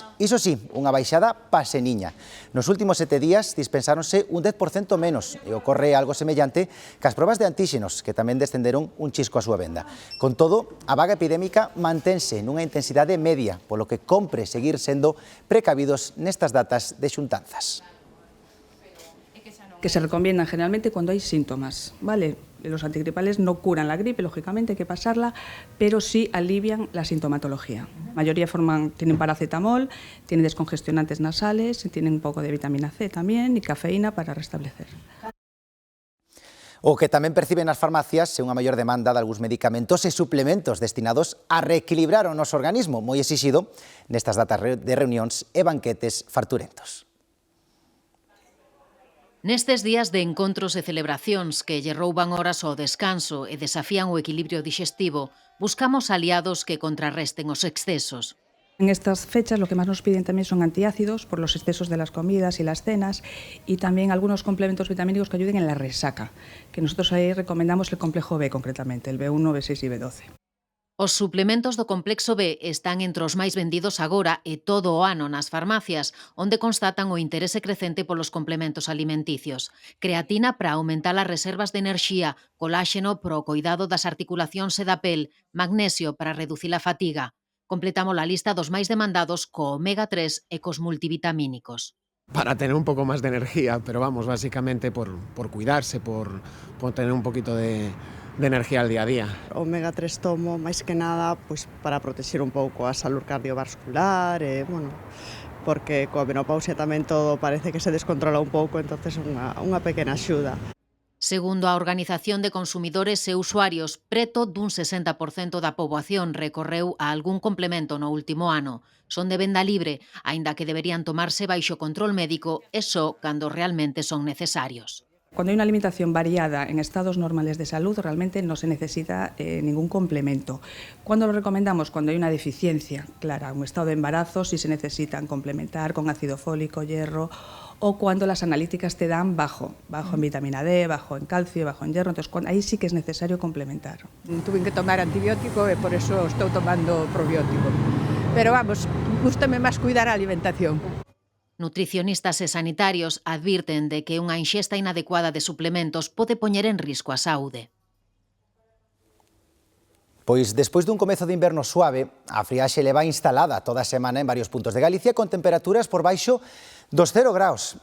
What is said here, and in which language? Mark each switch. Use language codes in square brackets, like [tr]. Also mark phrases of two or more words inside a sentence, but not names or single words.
[gl] Iso sí, unha baixada paseniña. Nos últimos 7 días dispensáronse un 10% menos e ocorre algo semellante cas probas de antíxenos, que tamén descenderon un chisco a súa venda. Con todo, a vaga epidémica mantense nunha intensidade media, polo que compre seguir sendo precavidos nestas datas de xuntanzas. [es] Que se recomiendan generalmente cuando hay síntomas, ¿vale? Los antigripales no curan la gripe, lógicamente hay que pasarla, pero sí alivian la sintomatología. La mayoría tienen paracetamol, tienen descongestionantes nasales, tienen un poco de vitamina C también y cafeína para restablecer. [gl] O que tamén perciben as farmacias é unha maior demanda de algúns medicamentos e suplementos destinados a reequilibrar o noso organismo, moi exixido nestas datas de reunións e banquetes farturentos. Nestes días de encontros e celebracións que lle rouban horas ao descanso e desafían o equilibrio dixestivo, buscamos aliados que contrarresten os excesos. En estas fechas lo que más nos piden también son antiácidos por los excesos de las comidas y las cenas y también algunos complementos vitamínicos que ayuden en la resaca, que nosotros ahí recomendamos el complejo B concretamente, el B1, B6 y B12. Os suplementos do complexo B están entre os máis vendidos agora e todo o ano nas farmacias, onde constatan o interese crecente polos complementos alimenticios. Creatina para aumentar as reservas de enerxía, coláxeno para o coidado das articulacións e da pel, magnesio para reducir a fatiga. Completamos a lista dos máis demandados co omega 3 e cos multivitamínicos. [es] Para tener un poco más de energía, pero vamos, básicamente por cuidarse, por tener un poquito de energía al día a día. [gl] Omega 3 tomo máis que nada pues, para protexer un pouco a salud cardiovascular, porque coa menopausia tamén todo parece que se descontrola un pouco, entonces unha pequena axuda. Segundo a Organización de Consumidores e Usuarios, preto dun 60% da poboación recorreu a algún complemento no último ano. Son de venda libre, aínda que deberían tomarse baixo control médico e só cando realmente son necesarios. [es] Cuando hay una alimentación variada en estados normales de salud, realmente no se necesita ningún complemento. ¿Cuándo lo recomendamos? Cuando hay una deficiencia clara, un estado de embarazo, si se necesitan complementar con ácido fólico, hierro, o cuando las analíticas te dan bajo en vitamina D, bajo en calcio, bajo en hierro, entonces ahí sí que es necesario complementar. Tuve que tomar antibiótico [gl] e por eso estou tomando probiótico. Pero vamos, gústame máis cuidar a alimentación. Nutricionistas e sanitarios advirten de que unha inxesta inadecuada de suplementos pode poñer en risco a saúde. Pois despois dun comezo de inverno suave, a friaxe leva instalada toda a semana en varios puntos de Galicia con temperaturas por baixo dos 0 graus.